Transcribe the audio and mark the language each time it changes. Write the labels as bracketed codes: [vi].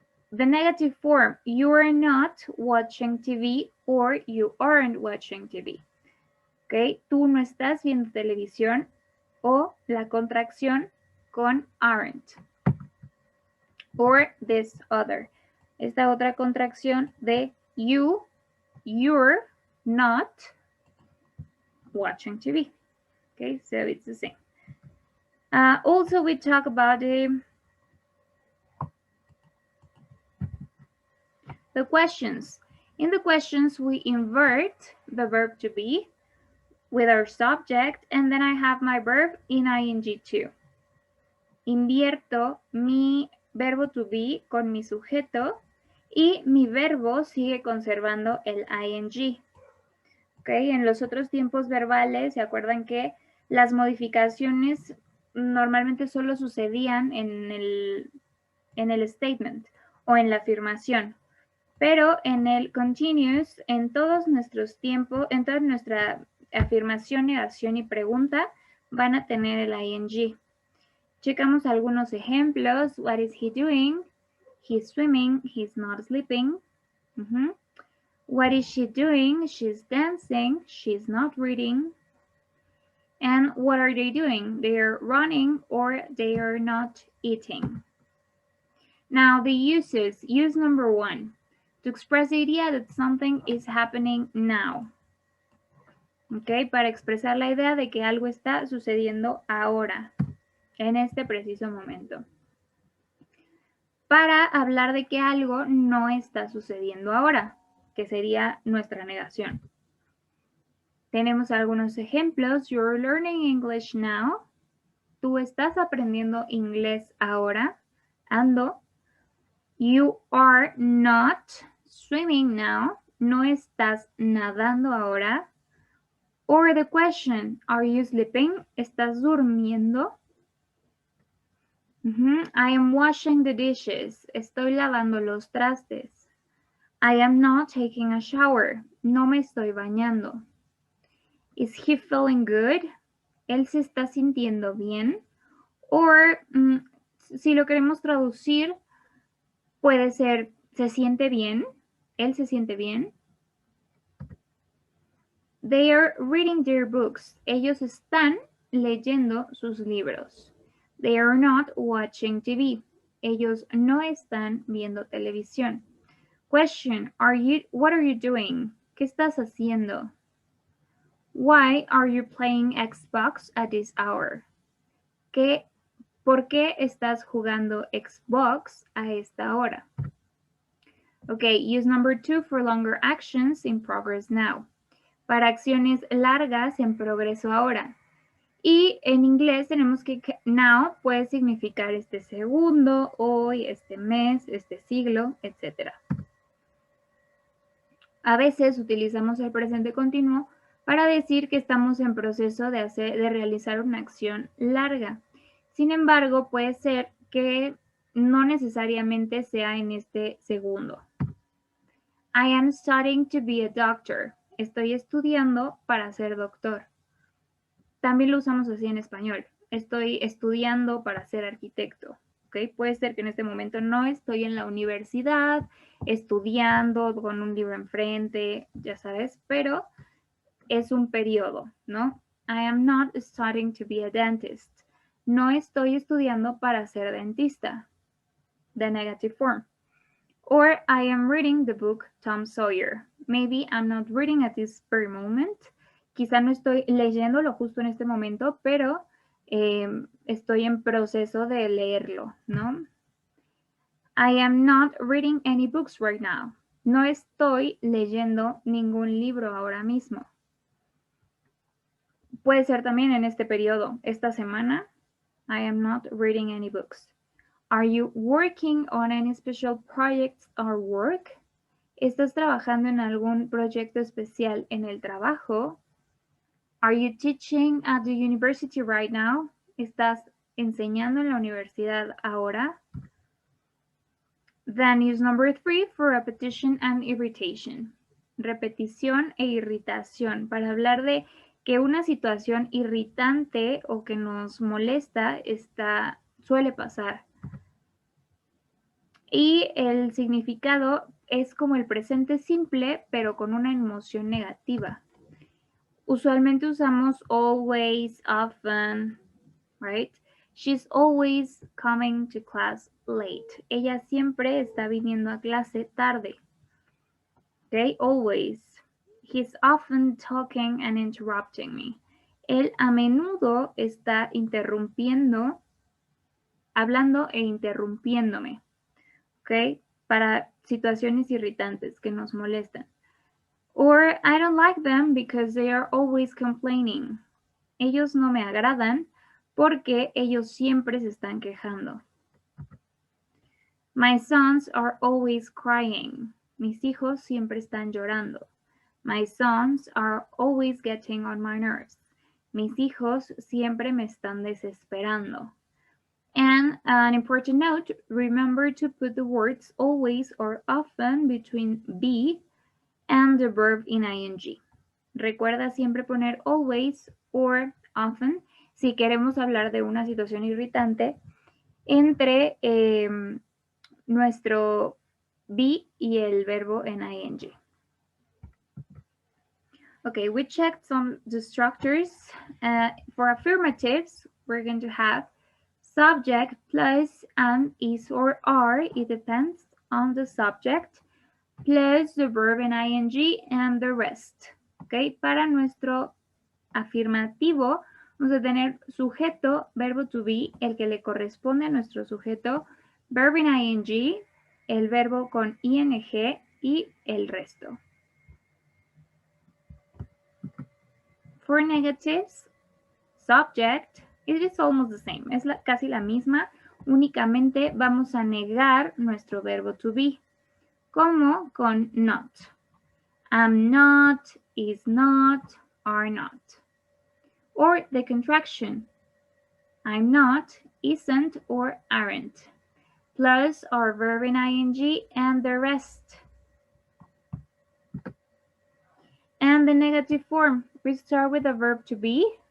[en] The negative form, you are not watching TV or you aren't watching TV. [es] ¿Ok? Tú no estás viendo televisión o la contracción con aren't. [en] Or this other. [es] Esta otra contracción de [en] you're not watching TV. Okay, so it's the same. Also, we talk about the questions. In the questions, we invert the verb to be with our subject, and then I have my verb in ing2. [es] Invierto mi verbo to be con mi sujeto y mi verbo sigue conservando el ing. Okay, en los otros tiempos verbales, ¿se acuerdan que las modificaciones normalmente solo sucedían en el statement o en la afirmación? Pero en el continuous, en todos nuestros tiempos, en toda nuestra afirmación, negación y pregunta, van a tener el ing. Checamos algunos ejemplos. [en] What is he doing? He's swimming. He's not sleeping. What is she doing? She's dancing. She's not reading. And what are they doing? They are running or they are not eating. Now the uses. Use number 1. To express the idea that something is happening now. [es] Okay, para expresar la idea de que algo está sucediendo ahora, en este preciso momento. Para hablar de que algo no está sucediendo ahora, que sería nuestra negación. Tenemos algunos ejemplos. [en] You're learning English now. [es] Tú estás aprendiendo inglés ahora. Ando. [en] You are not swimming now. [es] No estás nadando ahora. [en] Or the question, are you sleeping? [es] ¿Estás durmiendo? [en] I am washing the dishes. [es] Estoy lavando los trastes. [en] I am not taking a shower. [es] No me estoy bañando. [en] Is he feeling good? [es] ¿Él se está sintiendo bien? Or, si lo queremos traducir, puede ser, ¿se siente bien? ¿Él se siente bien? [en] They are reading their books. [es] Ellos están leyendo sus libros. [en] They are not watching TV. [es] Ellos no están viendo televisión. [en] Question, what are you doing? [es] ¿Qué estás haciendo? [en] Why are you playing Xbox at this hour? [es] ¿Por qué estás jugando Xbox a esta hora? [en] Okay, use number 2 for longer actions in progress now. [es] Para acciones largas en progreso ahora. Y en inglés tenemos que now puede significar este segundo, hoy, este mes, este siglo, etc. A veces utilizamos el presente continuo para decir que estamos en proceso de realizar una acción larga. Sin embargo, puede ser que no necesariamente sea en este segundo. [en] I am studying to be a doctor. [es] Estoy estudiando para ser doctor. También lo usamos así en español. Estoy estudiando para ser arquitecto. ¿Okay? Puede ser que en este momento no estoy en la universidad estudiando con un libro enfrente, ya sabes, pero es un periodo, ¿no? [en] I am not studying to be a dentist. [es] No estoy estudiando para ser dentista. [en] The negative form. Or I am reading the book Tom Sawyer. Maybe I'm not reading at this very moment. [es] Quizá no estoy leyéndolo justo en este momento, pero estoy en proceso de leerlo, ¿no? [en] I am not reading any books right now. [es] No estoy leyendo ningún libro ahora mismo. Puede ser también en este periodo, esta semana. [en] I am not reading any books. Are you working on any special projects or work? [es] ¿Estás trabajando en algún proyecto especial en el trabajo? [en] Are you teaching at the university right now? [es] ¿Estás enseñando en la universidad ahora? [en] Then use number 3 for repetition and irritation. [es] Repetición e irritación. Para hablar de que una situación irritante o que nos molesta suele pasar. Y el significado es como el presente simple, pero con una emoción negativa. [en] Usualmente usamos always, often, right? She's always coming to class late. [es] Ella siempre está viniendo a clase tarde. [en] Okay, always. He's often talking and interrupting me. [es] Él a menudo está interrumpiendo, hablando e interrumpiéndome. Okay, para situaciones irritantes que nos molestan. [en] Or I don't like them because they are always complaining. [es] Ellos no me agradan porque ellos siempre se están quejando. [en] My sons are always crying. [es] Mis hijos siempre están llorando. [en] My sons are always getting on my nerves. [es] Mis hijos siempre me están desesperando. [en] And an important note, remember to put the words always or often between be and the verb in ing. [es] Recuerda siempre poner always or often si queremos hablar de una situación irritante entre nuestro be y el verbo en ing. [en] Okay, we checked some the structures. For affirmatives, we're going to have subject plus an, is, or are. It depends on the subject. Plus the verb in ing and the rest. [es] Okay, para nuestro afirmativo vamos a tener sujeto, verbo to be, el que le corresponde a nuestro sujeto, verb in ing, el verbo con ing y el resto. [en] For negatives, subject, it is almost the same. [es] Es casi la misma, únicamente vamos a negar nuestro verbo to be, como con not. [en] Am not, is not, are not. Or the contraction, I'm not, isn't, or aren't. Plus our verb in ing and the rest. And the negative form, we start with the verb to be.